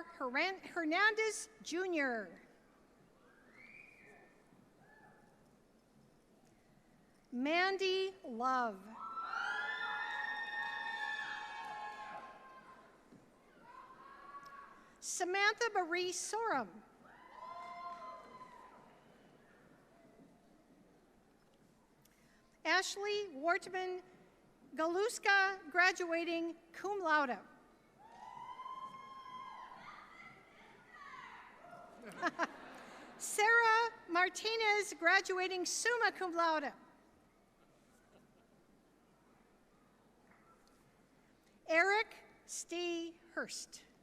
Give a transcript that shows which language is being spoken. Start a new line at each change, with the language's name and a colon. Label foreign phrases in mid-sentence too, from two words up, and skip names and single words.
English: Hernandez, Jr. Mandy Love. Samantha Marie Sorum. Ashley Wortman Galuska, graduating
Latin: cum laude.
English: Sarah Martinez, graduating
Latin: summa cum laude.
English: Eric Stee Hurst.